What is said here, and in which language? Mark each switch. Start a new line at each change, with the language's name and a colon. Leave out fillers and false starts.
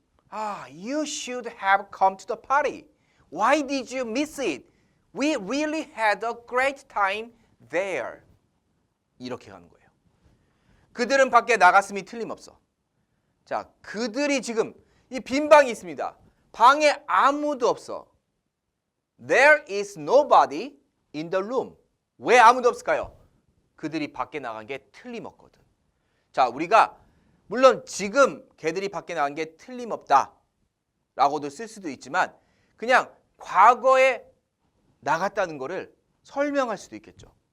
English: 아, you should have come to the party. Why did you miss it? We really had a great time there.
Korean: 이렇게 가는 거예요. 그들은 밖에 나갔음이 틀림없어. 자, 그들이 지금 이 빈 방이 있습니다. 방에 아무도 없어.
English: There is nobody in the room.
Korean: 왜 아무도 없을까요? 그들이 밖에 나간 게 틀림없거든. 자, 우리가 물론 지금 걔들이 밖에 나간 게 틀림없다 라고도 쓸 수도 있지만 그냥 과거에 나갔다는 거를 설명할 수도 있겠죠.